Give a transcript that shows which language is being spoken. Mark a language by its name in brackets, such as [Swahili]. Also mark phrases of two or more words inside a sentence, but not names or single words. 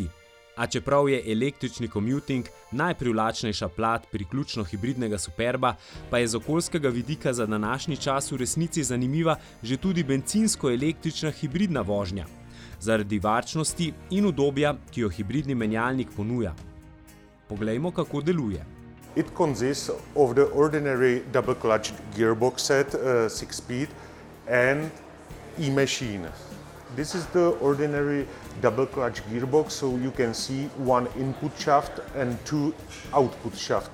[Slovenian] A čeprav je električni commuting najprivlačnejša plat priključno hibridnega Superba, pa je z okoljskega vidika za današnji čas v resnici zanimiva že tudi bencinsko-električna hibridna vožnja, zaradi varčnosti in udobja, ki jo hibridni menjalnik ponuja. Poglejmo, kako deluje. [English] It consists of the ordinary double clutch gearbox set, 6-speed, and e-machine. This is the ordinary double clutch gearbox, so you can see one input shaft and two output shaft.